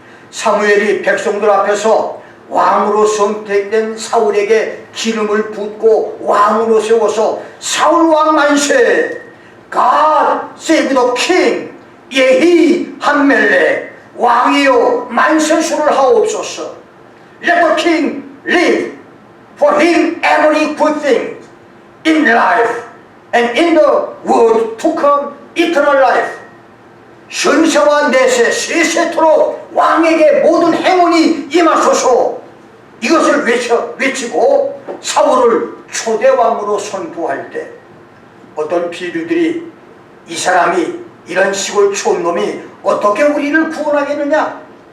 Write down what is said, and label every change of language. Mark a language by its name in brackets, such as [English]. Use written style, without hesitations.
[Korean] 사무엘이 백성들 앞에서 왕으로 선택된 사울에게 기름을 붓고 왕으로 세워서 사울 왕 만세! [English] God save the king! [Hebrew] 예히 함멜렉! [Korean] 왕이여 만세수를 하옵소서! [English] Let the king live! For him every good thing in life and in the world to come eternal life. [Korean] 현세와 내세 세세토록 왕에게 모든 행운이 임하소서. 이것을 외치고 사울을 초대왕으로 선포할 때 어떤 비류들이 이 사람이 이런 시골 촌놈이 어떻게 우리를 구원하겠느냐?